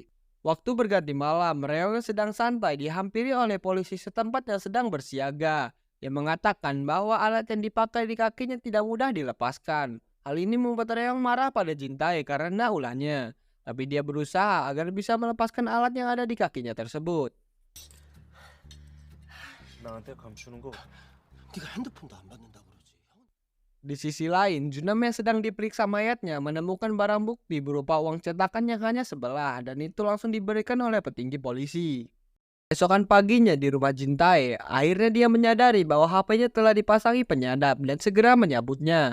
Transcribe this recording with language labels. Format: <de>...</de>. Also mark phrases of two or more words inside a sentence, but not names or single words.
<id>Waktu berganti malam, Reong yang sedang santai dihampiri oleh polisi setempat yang sedang bersiaga yang mengatakan bahwa alat yang dipakai di kakinya tidak mudah dilepaskan. Hal ini membuat Reong marah pada Jintae karena ulahnya, tapi dia berusaha agar bisa melepaskan alat yang ada di kakinya tersebut.</id> <ko>나한테 감추는 거. 네가 핸드폰도 안 받는다 그러지.</ko> <id>Di sisi lain, Junam yang sedang diperiksa mayatnya menemukan barang bukti berupa uang cetakan yang hanya sebelah dan itu langsung diberikan oleh petinggi polisi. Esokan paginya di rumah Jintae, akhirnya dia menyadari bahwa HP-nya telah dipasangi penyadap dan segera menyabutnya.</id>